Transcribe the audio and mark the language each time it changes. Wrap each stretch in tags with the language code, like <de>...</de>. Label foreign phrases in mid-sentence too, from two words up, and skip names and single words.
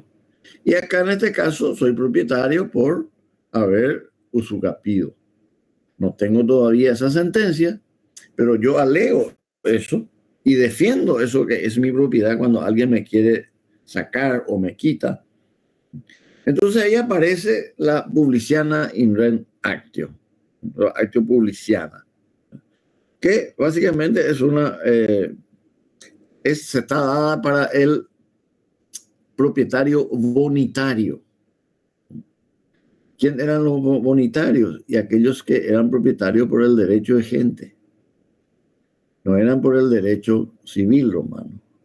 <es>Y acá en este caso soy propietario por haber usucapido. No tengo todavía esa sentencia, pero yo alego eso y defiendo eso que es mi propiedad cuando alguien me quiere sacar o me quita. Entonces ahí aparece la</es> <la>publiciana in rem actio, actio publiciana,</la> <es>que básicamente es una, se está dada para el propietario bonitario. ¿Quién eran los bonitarios? Y aquellos que eran propietarios por el derecho de gente. No eran por el derecho civil romano.</es>